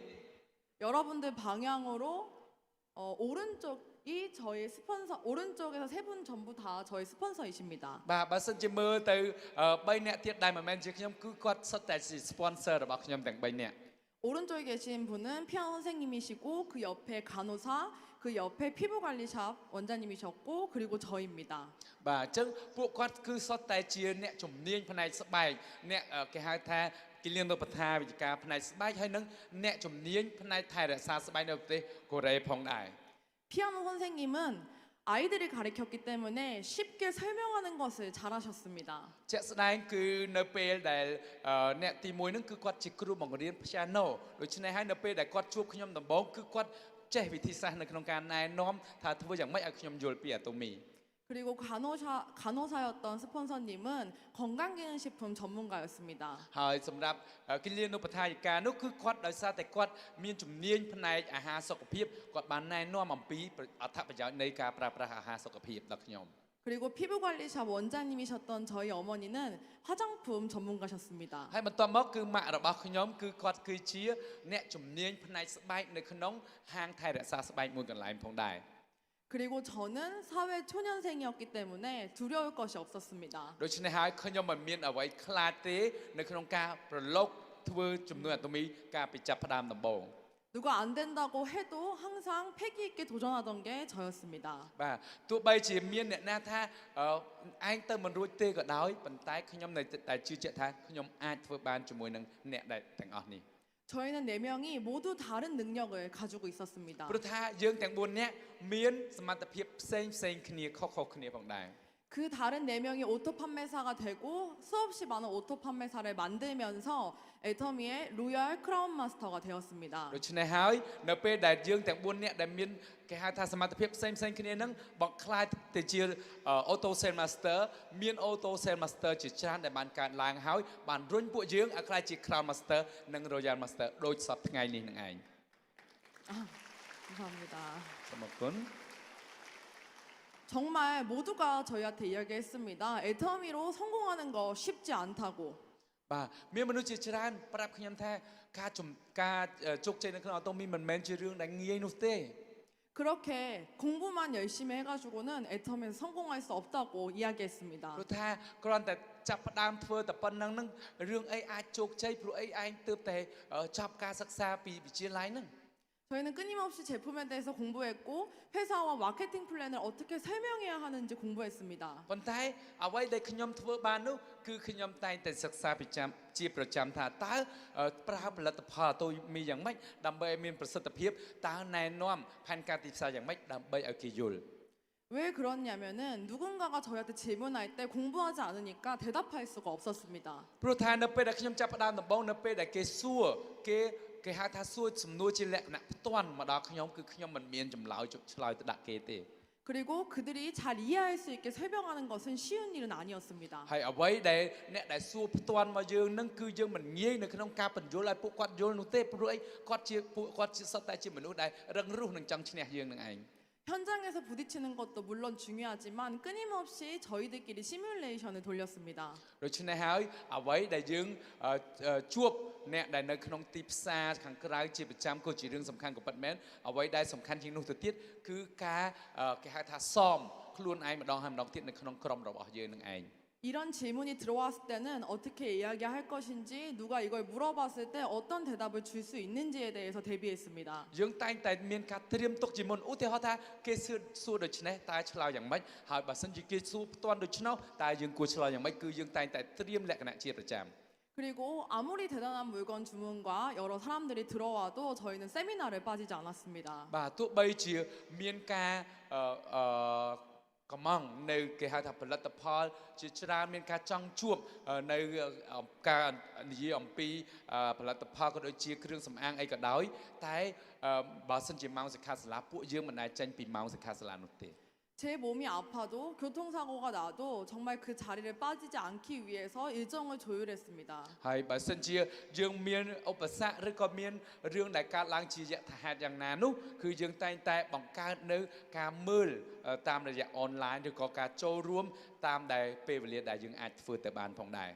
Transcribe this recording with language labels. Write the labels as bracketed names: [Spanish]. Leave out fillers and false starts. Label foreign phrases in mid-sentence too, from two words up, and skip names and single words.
[Korean] 여러분들 방향으로 오른쪽이 저희 스폰서 오른쪽에서 3분 전부 다 저희 스폰서이십니다. [Khmer] បាទបើសិនជាមើលទៅ3នាក់ទៀតដែលមិនមែនជាខ្ញុំគឺគាត់សុទ្ធតែជា sponsor របស់ខ្ញុំទាំង3នាក់ [Korean] 오른쪽에 계신 분은 피아노 선생님이시고 그 옆에 간호사, 그 옆에 피부관리샵 원장님이셨고 그리고 저입니다. [Khmer] បាទអញ្ចឹងពួកគាត់គឺសុទ្ធតែជាអ្នកជំនាញផ្នែកស្បែកអ្នកគេហៅថាគិលានុបដ្ឋាវិជ្ជាការផ្នែកស្បែកហើយនឹងអ្នកជំនាញផ្នែកថែរក្សាស្បែកនៅប្រទេសកូរ៉េផងដែរ [Korean] 피아노 선생님은 아이들을 가르쳤기 때문에 쉽게 설명하는 것을 잘하셨습니다. [Khmer] ជាក់ស្ដែងគឺនៅពេលដែលអ្នកទី1ហ្នឹងគឺគាត់ជាគ្រូបង្រៀន piano ដូច្នេះហើយនៅពេលដែលគាត់ជួបខ្ញុំដំបូងគឺគាត់ចេះវិធីសាស្ត្រនៅក្នុងការណែនាំថាធ្វើយ៉ាងម៉េចឲ្យខ្ញុំយល់ពី Atomy [Korean] 그리고 간호사였던 스폰서님은 건강기능식품 전문가였습니다. [Khmer] ហើយសម្រាប់គិលានុបដ្ឋាយិកានោះគឺគាត់ដោយសារតែគាត់មានជំនាញផ្នែកអាហារសុខភាពគាត់បានណែនាំអំពីអត្ថប្រយោជន៍នៃការប្រើប្រាស់អាហារសុខភាពដល់ខ្ញុំ [Korean] 그리고 피부관리샵 원장님이셨던 저희 어머니는 화장품 전문가셨습니다. [Khmer] ហើយបន្ទាប់មកគឺម៉ាក់របស់ខ្ញុំគឺគាត់គឺជាអ្នកជំនាញផ្នែកស្បែកនៅក្នុងហាងថែរក្សាស្បែកមួយកន្លែងផងដែរ [Korean] 그리고 저는 사회 초년생이었기 때문에 두려울 것이 없었습니다. [Khmer] ដូច្នេះហើយខ្ញុំមិនមានអ្វីខ្លាចទេនៅក្នុងការប្រឡូកធ្វើជំនួយ Atomy ការពីចាប់ផ្ដើមដំបូង [Korean] 누가 안 된다고 해도 항상 패기 있게 도전하던 게 저였습니다. [Khmer] បាទទោះបីជាមានអ្នកណាថាឯងទៅមិនរួចទេក៏ដោយប៉ុន្តែខ្ញុំនៅតែជឿជាក់ថាខ្ញុំអាចធ្វើបានជាមួយនឹងអ្នកដែលទាំងអស់នេះ [Korean] 저희는 4명이 모두 다른 능력을 가지고 있었습니다. [Khmer] ព្រោះថាយើងទាំង4នាក់មានសមត្ថភាពផ្សេងគ្នាខុសៗគ្នាផងដែរ [Korean] 그 다른 4명이 오토 판매사가 되고 수없이 많은 오토 판매사를 만들면서 애터미의 로열 크라운 마스터가 되었습니다. [Khmer] ដូច្នេះហើយនៅពេលដែលយើងទាំង4នាក់ដែលមានគេហៅថាសមត្ថភាពផ្សេងគ្នានឹងបង្ខ្លាយទៅជា Auto Sale Master មាន Auto Sale Master ជាច្រើនដែលបានកើតឡើងហើយបានរុញពួកយើងឲ្យក្លាយជា Crown Master និង Royal Master ដូចសពថ្ងៃនេះនឹងឯង [Korean] 감사합니다. [Khmer] សូមអរគុណ [Korean] 정말 모두가 저희한테 이야기했습니다. 애터미로 성공하는 거 쉽지 않다고. [Khmer] បាទមានមនុស្សជាច្រើនប្រាប់ខ្ញុំថាការជោគជ័យនៅក្នុង Atomy មិនមែនជារឿងដែលងាយនោះទេ [Korean] 그렇게 공부만 열심히 해가지고는 애터미에서 성공할 수 없다고 이야기했습니다. [Khmer] ព្រោះថាគ្រាន់តែចាប់ផ្ដើមធ្វើតែប៉ុណ្្នឹងនឹងរឿងអីអាចជោគជ័យព្រោះអីឯងទើបតែចប់ការសិក្សាពីវិទ្យាល័យហ្នឹង [Korean] 저희는 끊임없이 제품에 대해서 공부했고 회사와 마케팅 플랜을 어떻게 설명해야 하는지 공부했습니다. [Khmer] ប៉ុន្តែអ្វីដែលខ្ញុំធ្វើបាននោះគឺខ្ញុំតែងតែសិក្សាជាប្រចាំថាតើប្រើផលិតផល Atomy យ៉ាងម៉េចដើម្បីឲ្យមានប្រសិទ្ធភាពតើណែនាំផែនការទីផ្សារយ៉ាងម៉េចដើម្បីឲ្យគេយល់ [Korean] 왜 그러냐면은 누군가가 저희한테 질문할 때 공부하지 않으니까 대답할 수가 없었습니다. [Khmer] ព្រោះថានៅពេលដែលខ្ញុំចាប់ផ្ដើមដំបូងនៅពេលដែលគេសួរគេហៅថាសួរសំណួរជាលក្ខណៈផ្ទាន់មកដល់ខ្ញុំគឺខ្ញុំមិនមានចម្លើយឆ្លើយទៅដាក់គេទេ [Korean] 그리고 그들이 잘 이해할 수 있게 설명하는 것은 쉬운 일은 아니었습니다. [Khmer] ហើយអ្វីដែលអ្នកដែលសួរផ្ទាន់មកយើងនឹងគឺយើងមិនងាយនៅក្នុងការបញ្យល់ឲ្យពួកគាត់យល់នោះទេព្រោះអីគាត់ជាសុទ្ធតែជាមនុស្សដែលរឹងរូសនឹងចង់ឈ្នះយើងនឹងឯង [Korean] 현장에서 부딪히는 것도 물론 중요하지만 끊임없이 저희들끼리 시뮬레이션을 돌렸습니다. [Khmer] ដូច្នេះហើយអ្វីដែលយើងជួបអ្នកដែលនៅក្នុងទីផ្សារខាងក្រៅជាប្រចាំក៏ជារឿងសំខាន់ក៏ពិតមែនអ្វីដែលសំខាន់ជាងនោះទៅទៀតគឺការគេហៅថាសមខ្លួនឯងម្ដងហើយម្ដងទៀតនៅក្នុងក្រុមរបស់យើងនឹងឯង [Korean] 이런 질문이 들어왔을 때는 어떻게 이야기할 것인지 누가 이걸 물어봤을 때 어떤 대답을 줄 수 있는지에 대해서 대비했습니다. [Khmer] យើងតែងតែមានការត្រៀមទុកជាមុនឧទាហរណ៍ថាគេសួរដូច្នេះតើឆ្លើយយ៉ាងម៉េចហើយបើសិនជាគេសួរផ្ទាន់ដូច្នោះតើយើងគួរឆ្លើយយ៉ាងម៉េចគឺយើងតែងតែត្រៀមលក្ខណៈជាប្រចាំ [Korean] 그리고 아무리 대단한 물건 주문과 여러 사람들이 들어와도 저희는 세미나를 빠지지 않았습니다. [Khmer] បាទទោះបីជាមានការកំងនៅគេហៅថាផលិតផលជាច្រើនមានការចង់ជួបនៅការនិយាយអំពីផលិតផលក៏ដូចជាគ្រឿងសម្អាងអីក៏ដោយតែបើសិនជាម៉ោងសិក្ខាសាលាពួកយើងមិនដែលចេញពីម៉ោងសិក្ខាសាលានោះទេ [Korean] 제 몸이 아파도 교통사고가 나도 정말 그 자리를 빠지지 않기 위해서 일정을 조율했습니다. [Khmer] ហើយបើសិនជាយើងមានឧបសគ្គឬក៏មានរឿងដែលកើតឡើងជាយថាហេតុយ៉ាងណានោះគឺយើងតែងតែបង្កើតនៅការមើលតាមរយៈអនឡាញឬក៏ការចូលរួមតាមដែលពេលវេលាដែលយើងអាចធ្វើទៅបានផងដែរ